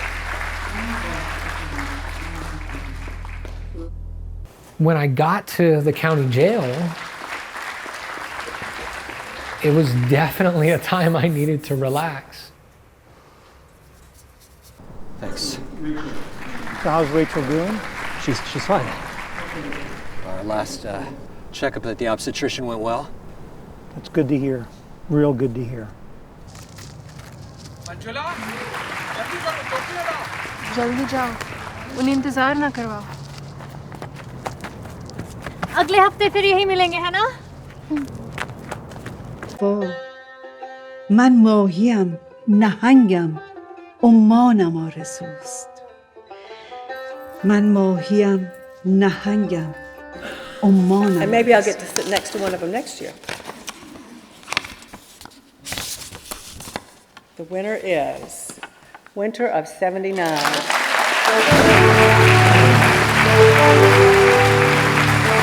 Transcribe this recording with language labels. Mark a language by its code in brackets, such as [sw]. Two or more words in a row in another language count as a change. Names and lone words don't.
[en] When I got to the county jail, it was definitely a time I needed to relax. Thanks. So how's Rachel doing? She's fine. Our last checkup at the obstetrician went well. That's good to hear. Real good to hear. [hi] जल्दी जाओ, उन्हें इंतजार ना करवाओ। अगले हफ्ते फिर यही मिलेंगे, है ना? [fa] من ماهیم نهنگم عمانم آرزوست من ماهیم نهنگم عمانم. [en] And maybe I'll get to sit next to one of them next year. The winner is Winter of '79.